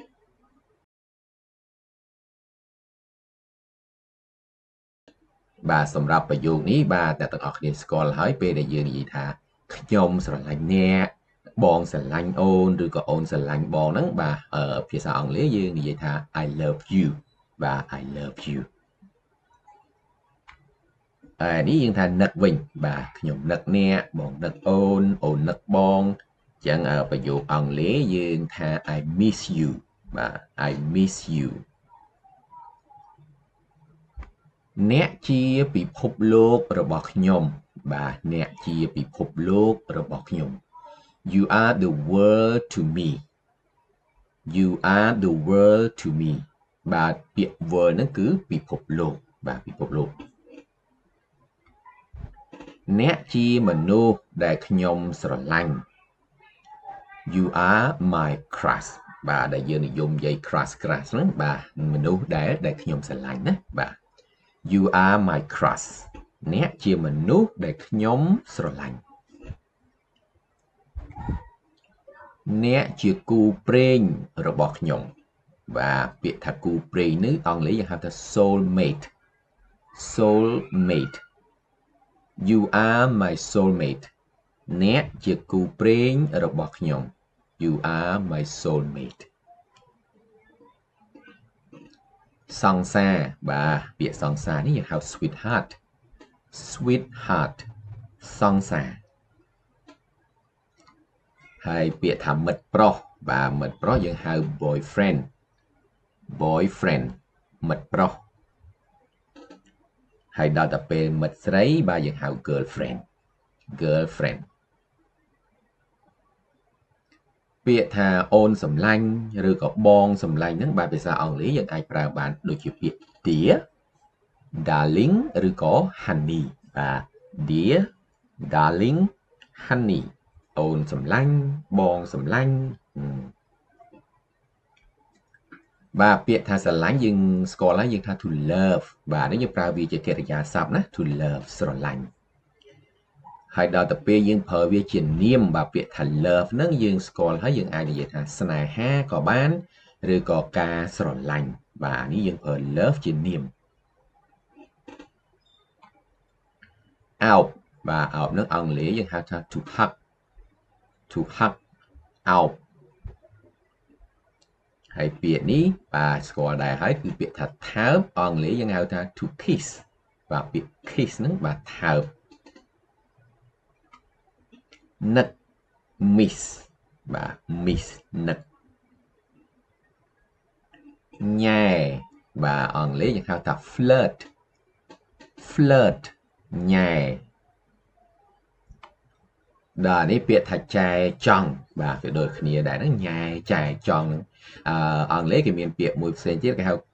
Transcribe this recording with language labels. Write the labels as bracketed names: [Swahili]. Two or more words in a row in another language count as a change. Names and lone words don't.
[Khmer] បាទសម្រាប់ប្រយោគនេះបាទអ្នកទាំងអស់គ្នាស្គាល់ហើយពេលដែលយើងនិយាយថាខ្ញុំស្រឡាញ់អ្នកបងស្រឡាញ់អូនឬក៏អូនស្រឡាញ់បងហ្នឹងបាទភាសាអង់គ្លេសយើងនិយាយថា [English] I love you [Khmer] បាទ [English] I love you [Khmer] នេះយើងថានឹកវិញបាទខ្ញុំនឹកអ្នកបងនឹកអូនអូននឹកបងអញ្ចឹងប្រយោគអង់គ្លេសយើងថា [English] I miss you [Khmer] បាទ [English] I miss you [Khmer] អ្នកជាពិភពលោករបស់ខ្ញុំបាទអ្នកជាពិភពលោករបស់ខ្ញុំ [English] You are the world to me You are the world to me [Khmer] បាទពាក្យ world ហ្នឹងគឺពិភពលោកបាទពិភពលោក អ្នកជាមនុស្សដែលខ្ញុំស្រឡាញ់ [English] You are my crush [Khmer] បាទដែលយើងនិយមនិយាយ crush ហ្នឹងបាទមនុស្សដែលខ្ញុំស្រឡាញ់ណាបាទ [English] You are my crush [Khmer] អ្នកជាមនុស្សដែលខ្ញុំស្រឡាញ់ អ្នកជាគូព្រេងរបស់ខ្ញុំបាទពាក្យថាគូព្រេងនេះអង់គ្លេសយើងហៅថា [English] soulmate soulmate You are my soulmate [Khmer] អ្នកជាគូព្រេងរបស់ខ្ញុំ [English] You are my soulmate [Khmer] សង្សារបាទពាក្យសង្សារនេះយើងហៅ [English] sweetheart sweetheart [Khmer] សង្សារហើយពាក្យថាមិត្តប្រុសបាទមិត្តប្រុសយើងហៅ [English] boyfriend boyfriend [Khmer] មិត្តប្រុស ហើយដល់តែពេលមិត្តស្រីបាទយើងហៅ [English] girlfriend girlfriend [Khmer] ពាក្យថាអូនសម្លាញ់ឬក៏បងសម្លាញ់ហ្នឹងបាទភាសាអង់គ្លេសយើងអាចប្រើបានដូចជាពាក្យ [English] dear darling [Khmer] ឬក៏ honey បាទ [English] dear darling honey [Khmer] អូនសម្លាញ់បងសម្លាញ់ បាទពាក្យថាស្រឡាញ់យើងស្គាល់ហើយយើងថា [English] to love [Khmer] បាទនេះយើងប្រើវាជាកិរិយាសព្ទណា [English] to love [Khmer] ស្រឡាញ់ហើយដល់ទៅពេលយើងប្រើវាជានាមបាទពាក្យថា love ហ្នឹងយើងស្គាល់ហើយយើងអាចនិយាយថាស្នេហាក៏បានឬក៏ការស្រឡាញ់បាទនេះយើងប្រើ love ជានាម អោបបាទអោបហ្នឹងអង់គ្លេសយើងហៅថា [English] to hug [Khmer] អោបហើយពាក្យនេះបាទស្គាល់ដែរហើយគឺពាក្យថាថើបអង់គ្លេសយើងហៅថា [English] to kiss [Khmer] បាទពាក្យ kiss ហ្នឹងបាទថើប នឹក miss បាទ miss នឹកញ៉ែបាទអង់គ្លេសយើងហៅថា flirt ញ៉ែដល់នេះពាក្យថាចែចង់បាទវាដូចគ្នាដែរហ្នឹងញ៉ែចែចង់ហ្នឹងអង់គ្លេសគេមានពាក្យមួយផ្សេងទៀតគេហៅ